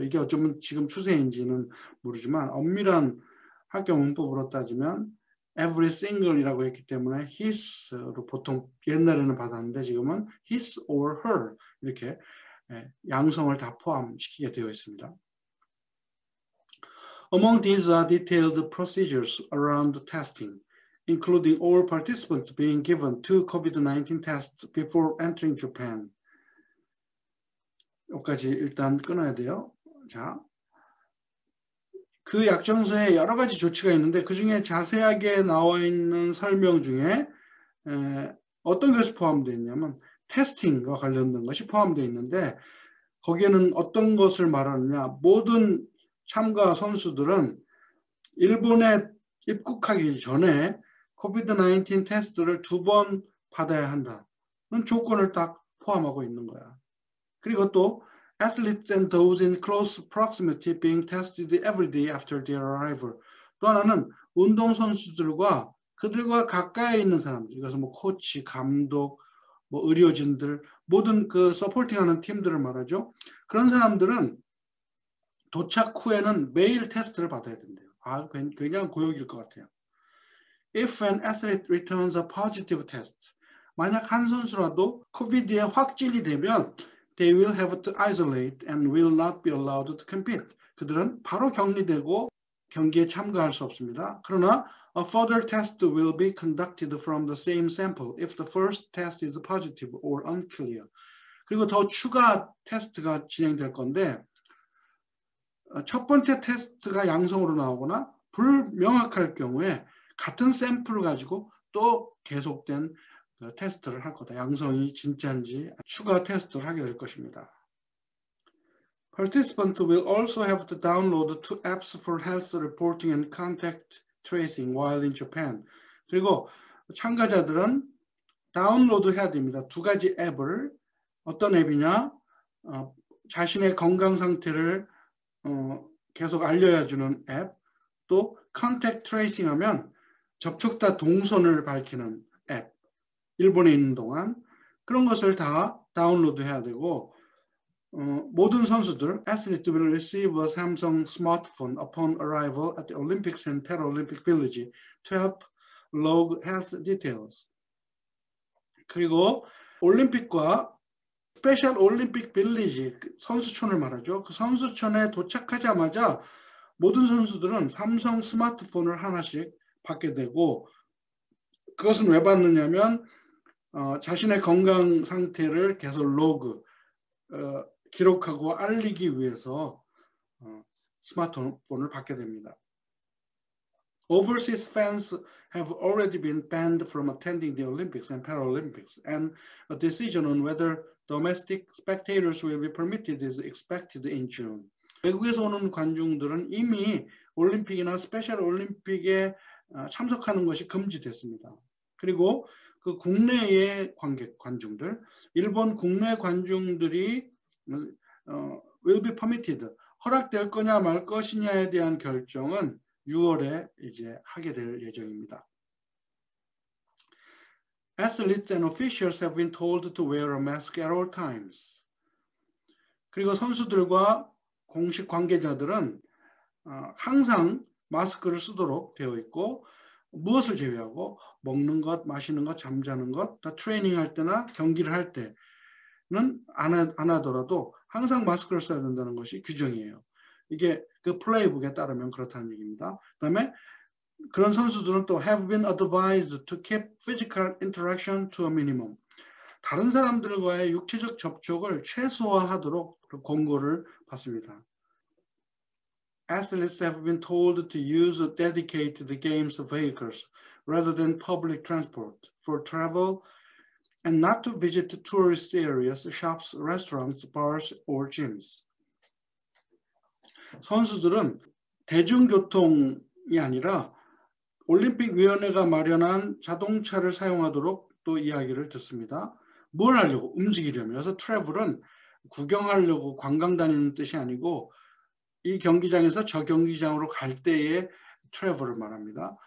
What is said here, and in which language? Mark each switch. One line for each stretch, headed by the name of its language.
Korean: 이게 어쩌면 지금 추세인지는 모르지만 엄밀한 학교 문법으로 따지면 every single이라고 했기 때문에 his로 보통 옛날에는 받았는데 지금은 his or her 이렇게 양성을 다 포함시키게 되어 있습니다.
English: Among these are detailed procedures around testing, including all participants being given 2 COVID-19 tests before entering Japan.
Korean: 여기까지 일단 끊어야 돼요. 자, 그 약정서에 여러 가지 조치가 있는데 그 중에 자세하게 나와 있는 설명 중에 어떤 것이 포함되어 있냐면 테스팅과 관련된 것이 포함되어 있는데 거기에는 어떤 것을 말하느냐. 모든 참가 선수들은 일본에 입국하기 전에 코비드-19 테스트를 2번 받아야 한다는 조건을 딱 포함하고 있는 거야. 그리고 또
English: athletes and those in close proximity being tested every day after their arrival.
Korean: 또 하나는 운동선수들과 그들과 가까이 있는 사람들, 이것은 코치, 감독, 의료진들, 모든 그 서포팅하는 팀들을 말하죠. 그런 사람들은 도착 후에는 매일 테스트를 받아야 된대요. 굉장히 고역일 것 같아요.
English: If an athlete returns a positive test,
Korean: 만약 한 선수라도 코비드에 확진이 되면
English: they will have to isolate and will not be allowed to compete.
Korean: 그들은 바로 격리되고 경기에 참가할 수 없습니다. 그러나
English: a further test will be conducted from the same sample if the first test is positive or unclear.
Korean: 그리고 더 추가 테스트가 진행될 건데 첫 번째 테스트가 양성으로 나오거나 불명확할 경우에 같은 샘플을 가지고 또 계속된 테스트를 할 거다. 양성이 진짜인지 추가 테스트를 하게 될 것입니다.
English: Participants will also have to download 2 apps for health reporting and contact tracing while in Japan.
Korean: 그리고 참가자들은 다운로드 해야 됩니다. 2가지 앱을 어떤 앱이냐? 자신의 건강 상태를 계속 알려야 주는 앱, 또 컨택트 트레이싱 하면 접촉자 동선을 밝히는 앱, 일본에 있는 동안 그런 것을 다 다운로드 해야 되고 모든 선수들,
English: athletes will receive a Samsung smartphone upon arrival at the Olympics and Paralympic Village to help log health details.
Korean: 그리고 올림픽과 스페셜 올림픽 빌리지, 선수촌을 말하죠. 그 선수촌에 도착하자마자 모든 선수들은 삼성 스마트폰을 하나씩 받게 되고, 그것은 왜 받느냐면 자신의 건강 상태를 계속 로그, 기록하고 알리기 위해서 스마트폰을 받게 됩니다.
English: Overseas fans have already been banned from attending the Olympics and Paralympics, and a decision on whether domestic spectators will be permitted is expected in June.
Korean: 외국에서 오는 관중들은 이미 올림픽이나 스페셜 올림픽에 참석하는 것이 금지됐습니다. 그리고 그 국내의 관중들, 일본 국내 관중들이
English: will be permitted,
Korean: 허락될 거냐 말 것이냐에 대한 결정은 6월에 이제 하게 될 예정입니다.
English: Athletes and officials have been told to wear a mask at all times.
Korean: 그리고 선수들과 공식 관계자들은 항상 마스크를 쓰도록 되어 있고, 무엇을 제외하고 먹는 것, 마시는 것, 잠자는 것, 다 트레이닝할 때나 경기를 할 때는 안 하더라도 항상 마스크를 써야 된다는 것이 규정이에요. 이게 그 플레이북에 따르면 그렇다는 얘기입니다. 그다음에 그런 선수들은 또
English: have been advised to keep physical interaction to a minimum.
Korean: 다른 사람들과의 육체적 접촉을 최소화하도록 권고를 받습니다.
English: Athletes have been told to use dedicated games vehicles rather than public transport for travel and not to visit tourist areas, shops, restaurants, bars, or gyms.
Korean: 선수들은 대중교통이 아니라 올림픽위원회가 마련한 자동차를 사용하도록 또 이야기를 듣습니다. 뭘 하려고? 움직이려면. 그래서 트래블은 구경하려고 관광 다니는 뜻이 아니고 이 경기장에서 저 경기장으로 갈 때의 트래블을 말합니다.